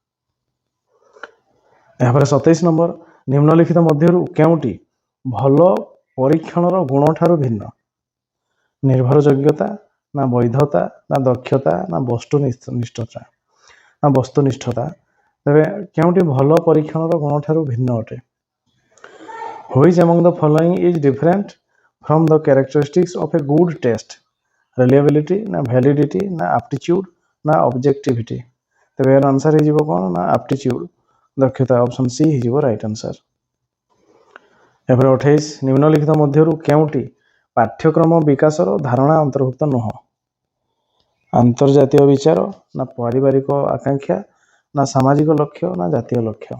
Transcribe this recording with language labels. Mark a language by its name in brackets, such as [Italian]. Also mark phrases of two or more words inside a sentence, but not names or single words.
[Odia] ଏହାପରେ 27 ନମ୍ବର ନିମ୍ନଲିଖିତ ମଧ୍ୟରୁ କେଉଁଟି ଭଲ ପରୀକ୍ଷଣର ଗୁଣ ଠାରୁ ଭିନ୍ନ? ନିର୍ଭରଯୋଗ୍ୟତା ନା ବୈଧତା ନା ଦକ୍ଷତା ନା ବସ୍ତୁନିଷ୍ଠତା। ତେବେ କେଉଁଟି ଭଲ ପରୀକ୍ଷଣର ଗୁଣ ଠାରୁ ଭିନ୍ନ ଅଟେ? [English] Which among the following is different from the characteristics of a good test? Reliability ନା validity ନା aptitude ନା objectivity। [Odia] ତେବେ ଏହାର ଆନ୍ସର ହେଇଯିବ କ'ଣ ନା aptitude, ଦକ୍ଷତା। [English] option C ହେଇଯିବ right answer. [Odia] ଏହାପରେ 28 ନିମ୍ନଲିଖିତ ମଧ୍ୟରୁ କେଉଁଟି ପାଠ୍ୟକ୍ରମ ବିକାଶର ଧାରଣା ଅନ୍ତର୍ଭୁକ୍ତ ନୁହଁ? ଆନ୍ତର୍ଜାତୀୟ ବିଚାର ନା ପାରିବାରିକ ଆକାଂକ୍ଷା ନା ସାମାଜିକ ଲକ୍ଷ୍ୟ ନା ଜାତୀୟ ଲକ୍ଷ୍ୟ।